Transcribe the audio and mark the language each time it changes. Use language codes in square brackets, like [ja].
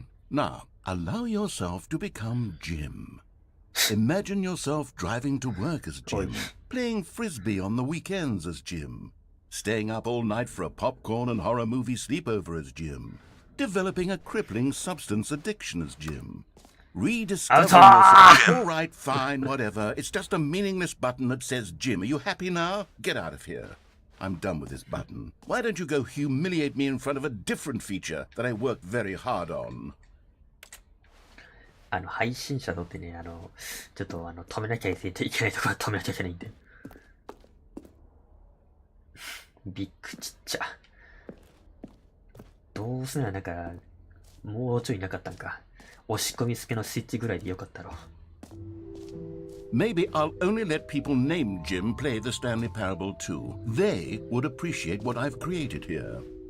[en] Now, allow yourself to become Jim. Imagine yourself driving to work as Jim, playing frisbee on the weekends as Jim, staying up all night for a popcorn and horror movie sleepover as Jim, developing a crippling substance addiction as Jim, rediscovering yourself. All right, fine, whatever. It's just a meaningless button that says Jim. Are you happy now? Get out of here. I'm done with this button. Why don't you go humiliate me in front of a different feature that I worked very hard on? [ja] 配信者とってね、ちょっと止めなきゃいけないところは止めなきゃいけないんで。ビッグちっちゃ。どうすんな、なんか、もうちょいなかったんか。押し込み付けのスイッチぐらいでよかったろ。 [en] Maybe I'll only let people named Jim play the Stanley Parable 2. They would appreciate what I've created here.